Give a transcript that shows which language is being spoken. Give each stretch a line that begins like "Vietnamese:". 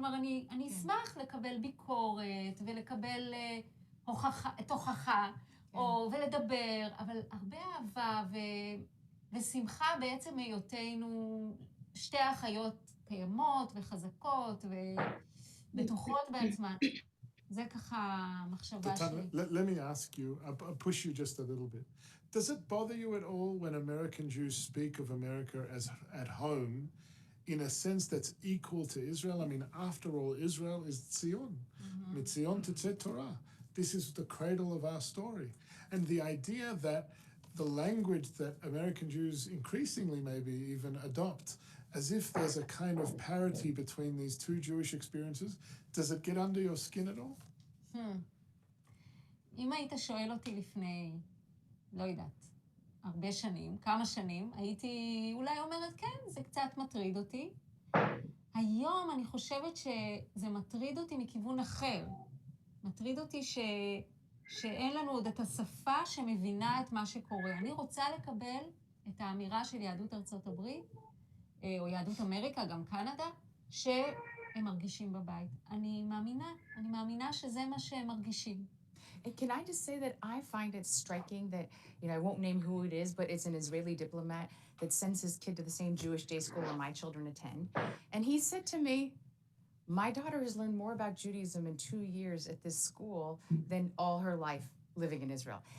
Hebrew: כלומר, אני אשמח לקבל ביקורת ולקבל הוכחה, ולדבר, אבל הרבה אהבה ושמחה בעצם היותנו שתי אחיות קיימות וחזקות ובטוחות בעצמן. זה ככה מחשבה שלי.
English: Let me ask you, I'll push you just a little bit. Does it bother you at all when American Jews speak of America as at home in a sense that's equal to Israel? I mean, after all, Israel is Tzion.
Hebrew: Mitzion tetzeh Torah.
English: This is the cradle of our story. And the idea that the language that American Jews increasingly maybe even adopt, as if there's a kind of parity between these two Jewish experiences, does it get under your skin at all?
Hebrew: אם היית שואל אותי לפני, לא יודעת, הרבה שנים, כמה שנים, הייתי אולי אומרת, כן, זה קצת מטריד אותי. היום אני חושבת שזה מטריד אותי מכיוון אחר. מטריד אותי שאין לנו עוד את השפה שמבינה את מה שקורה. אני רוצה לקבל את האמירה של יהדות ארצות הברית, או יהדות אמריקה, גם קנדה, שהם מרגישים בבית. אני מאמינה שזה מה שהם מרגישים.
English: And can I just say that I find it striking that, I won't name who it is, but it's an Israeli diplomat that sends his kid to the same Jewish day school where my children attend. And he said to me, my daughter has learned more about Judaism in 2 years at this school than all her life living in Israel.